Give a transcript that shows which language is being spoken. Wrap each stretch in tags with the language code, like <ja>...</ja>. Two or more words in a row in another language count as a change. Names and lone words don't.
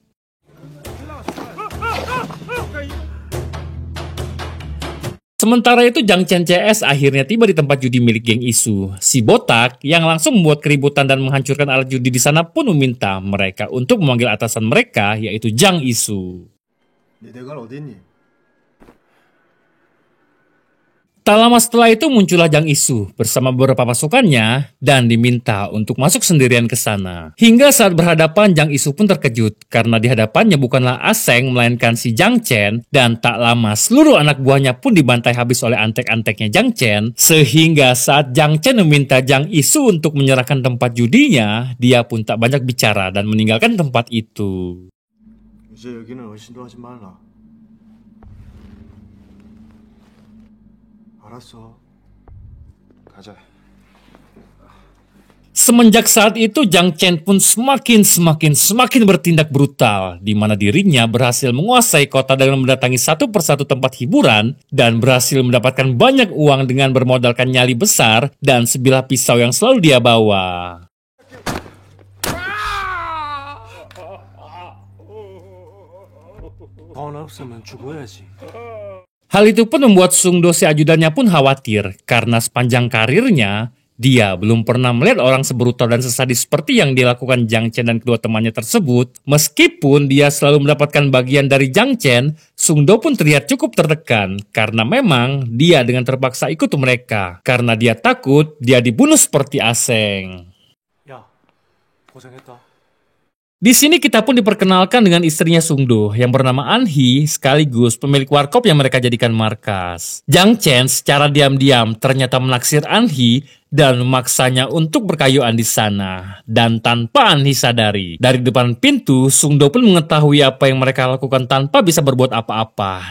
<id>Sementara itu Jiang Chen CS akhirnya tiba di tempat judi milik geng Isu. Si botak yang langsung membuat keributan dan menghancurkan alat judi di sana pun meminta mereka untuk memanggil atasan mereka, yaitu Jiang Isu.</id> <ko>네 대가는 어디 있니?</ko> <id>Tak lama setelah itu muncullah Jiang Isu bersama beberapa pasukannya dan diminta untuk masuk sendirian ke sana. Hingga saat berhadapan, Jiang Isu pun terkejut karena di hadapannya bukanlah Aseng melainkan si Jiang Chen, dan tak lama seluruh anak buahnya pun dibantai habis oleh antek-anteknya Jiang Chen, sehingga saat Jiang Chen meminta Jiang Isu untuk menyerahkan tempat judinya, dia pun tak banyak bicara dan meninggalkan tempat itu.</id> <ko>이제 여기는 의심도 하지 말라. 알았어. 가자.</ko> <id>Semenjak saat itu, Jiang Chen pun semakin bertindak brutal, di mana dirinya berhasil menguasai kota dengan mendatangi satu persatu tempat hiburan dan berhasil mendapatkan banyak uang dengan bermodalkan nyali besar dan sebilah pisau yang selalu dia bawa.</id> <ko>돈 없으면 죽어야지.</ko> <id>Hal itu pun membuat Sung Do si ajudannya pun khawatir karena sepanjang karirnya dia belum pernah melihat orang sebrutal dan sesadis seperti yang dilakukan Jiang Chen dan kedua temannya tersebut. Meskipun dia selalu mendapatkan bagian dari Jiang Chen, Sung Do pun terlihat cukup tertekan karena memang dia dengan terpaksa ikut mereka karena dia takut dia dibunuh seperti Aseng.</id> <ko>야, 고생했다.</ko> <id>Di sini kita pun diperkenalkan dengan istrinya Sung Do yang bernama An Hee sekaligus pemilik warkop yang mereka jadikan markas. Jiang Chen secara diam-diam ternyata menaksir An Hee dan memaksanya untuk berkayuan di sana. Dan tanpa An Hee sadari, dari depan pintu Sung Do pun mengetahui apa yang mereka lakukan tanpa bisa berbuat apa-apa.</id>